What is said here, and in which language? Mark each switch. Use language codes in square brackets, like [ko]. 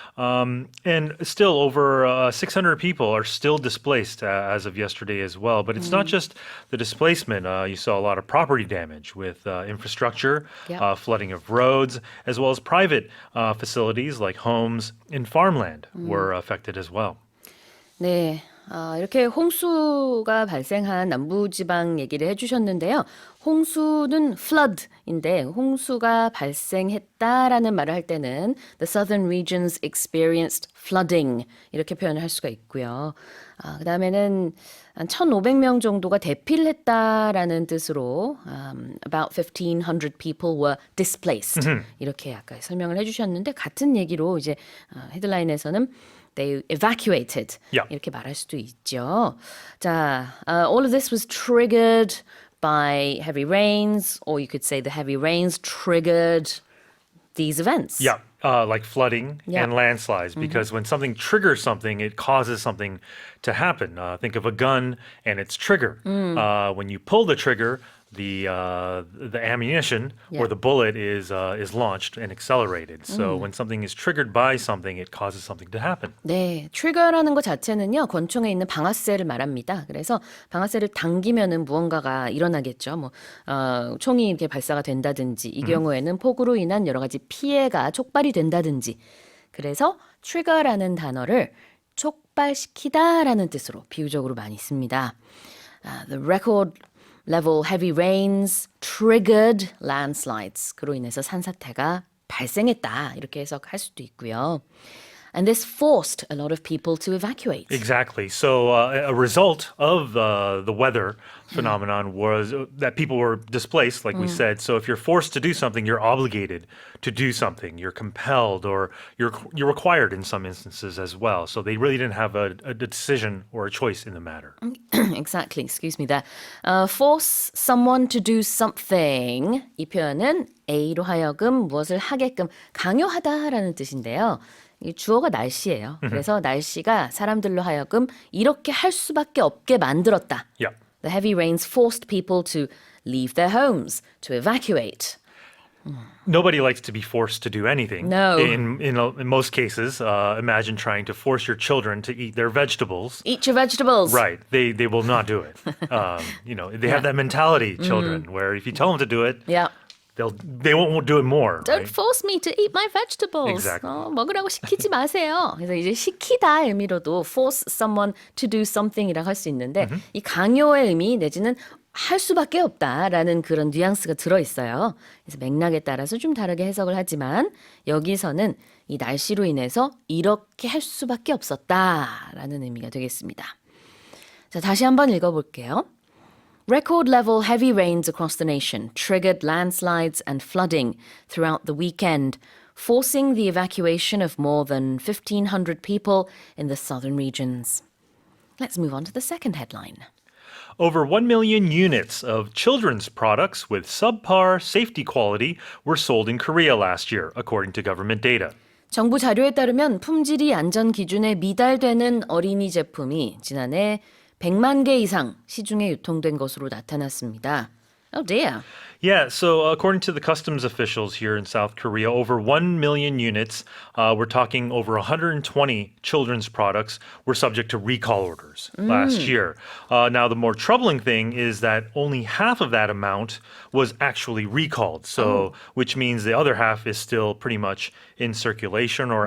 [en] And still, over 600 people are still displaced as of yesterday as well. But it's not just the displacement. You saw a lot of property damage with infrastructure, flooding of roads, as well as private facilities like homes and farmland were affected as well. [ko] 네, 이렇게 홍수가 발생한 남부지방 얘기를 해주셨는데요. 홍수는 flood인데 홍수가 발생했다라는 말을 할 때는 [en] the southern regions experienced flooding [ko] 이렇게 표현을 할 수가 있고요. 그다음에는 한 1,500명 정도가 대피를 했다라는 뜻으로 [en] about 1,500 people were displaced [ko] 이렇게 아까 설명을 해주셨는데 같은 얘기로 이제 헤드라인에서는 [en] they evacuated [ko] 이렇게 말할 수도 있죠. [en] 자, all of this was triggered by heavy rains, or you could say the heavy rains triggered these events. Yeah, like flooding and landslides, because when something triggers something, it causes something to happen. Think of a gun and its trigger. When you pull the trigger, the ammunition or the bullet is launched and accelerated. So when something is triggered by something, it causes something to happen. [ko] 네, 트리거라는 것 자체는요, 권총에 있는 방아쇠를 말합니다. 그래서 방아쇠를 당기면은 무언가가 일어나겠죠. 뭐, 총이 이렇게 발사가 된다든지, 이 경우에는 폭우로 인한 여러 가지 피해가 촉발이 된다든지. 그래서 트리거라는 단어를 촉발시키다라는 뜻으로 비유적으로 많이 씁니다. [en] The record level heavy rains triggered landslides. [ko] 그로 인해서 산사태가 발생했다. 이렇게 해석할 수도 있고요. [en] And this forced a lot of people to evacuate. Exactly. So a result of the weather phenomenon was that people were displaced, like we said. So if you're forced to do something, you're obligated to do something. You're compelled, or you're required in some instances as well. So they really didn't have a decision or a choice in the matter. Exactly. Excuse me. That force someone to do something. [ko] 이 표현은 A로 하여금 무엇을 하게끔 강요하다라는 뜻인데요. 이 주어가 날씨예요. 그래서 날씨가 사람들로 하여금 이렇게 할 수밖에 없게 만들었다. [en] Yeah. The heavy rains forced people to leave their homes, to evacuate. Nobody likes to be forced to do anything. No. In most cases, imagine trying to force your children to eat their vegetables. Eat your vegetables. Right. They will not do it. They have that mentality, children, where if you tell them to do it, Yeah. they won't do it more. Don't Right? force me to eat my vegetables. Exactly. [ko] 먹으라고 시키지 마세요. 그래서 이제 시키다 의미로도 [en] force someone to do something [ko] 이라고 할 수 있는데 이 강요의 의미 내지는 할 수밖에 없다라는 그런 뉘앙스가 들어있어요. 그래서 맥락에 따라서 좀 다르게 해석을 하지만 여기서는 이 날씨로 인해서 이렇게 할 수밖에 없었다라는 의미가 되겠습니다. 자, 다시 한번 읽어볼게요. [en] Record level heavy rains across the nation triggered landslides and flooding throughout the weekend, forcing the evacuation of more than 1,500 people in the southern regions. Let's move on to the second headline. Over 1 million units of children's products with subpar safety quality were sold in Korea last year, according to government data. [ko] 정부 자료에 따르면 품질이 안전 기준에 미달되는 어린이 제품이 지난해 100만 개 이상 시중에 유통된 것으로 나타났습니다. [en] Oh dear. Yeah, so according to the customs officials here in South Korea, over 1 million units, we're talking over 120 children's products, were subject to recall orders last year. Now, the more troubling thing is that only half of that amount was actually recalled, so which means the other half is still pretty much in circulation or